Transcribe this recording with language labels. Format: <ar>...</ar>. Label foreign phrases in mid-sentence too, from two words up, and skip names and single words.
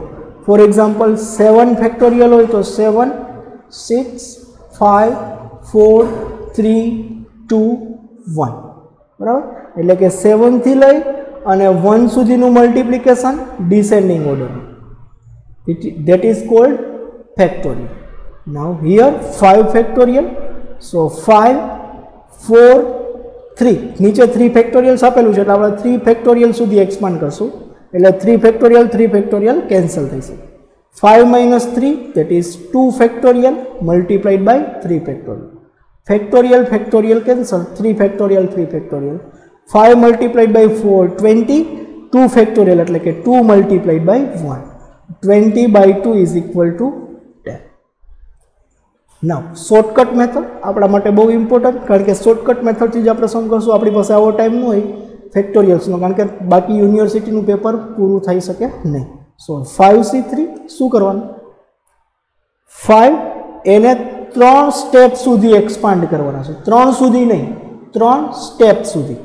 <en>for example</en> <gu>7 ફેક્ટોરિયલ હોય તો 7 6 5 4 3 2 1 બરાબર, એટલે કે 7 થી લઈ અને 1 સુધીનું મલ્ટીપ્લિકેશન</gu> <en>descending order, that is called factorial। Now here 5 factorial,</en> <gu>so 5 4 3 નીચે 3 ફેક્ટોરિયલ્સ આપેલું છે એટલે આપણે 3 ફેક્ટોરિયલ સુધી એક્સપાન્ડ કરશું એટલે 3 ફેક્ટોરિયલ કેન્સલ થશે।</gu> <en>5 minus 3 that is 2 factorial multiplied by 3 factorial। factorial cancel, 3 factorial 5 multiplied by 4 20, 2 factorial</en> <gu>એટલે કે</gu> <en>2 multiplied by 1 20 by 2 is equal to 10।</en> <gu>now</gu> <en>shortcut method</en> <gu>આપણા માટે બહુ ઇમ્પોર્ટન્ટ, કારણ કે શોર્ટકટ મેથડથી જ આપણે સમ કરશું। આપણી પાસે આવો ટાઈમ ન હોય ફેક્ટોરિયલ્સનો, કારણ કે બાકી યુનિવર્સિટીનું પેપર પૂરું થઈ શકે નહીં। સો 5C3 શું કરવાનું, 5 એને 3 સ્ટેપ સુધી એક્સપાન્ડ કરવાના છે, 3 સુધી નહીં 3 સ્ટેપ સુધી।</gu>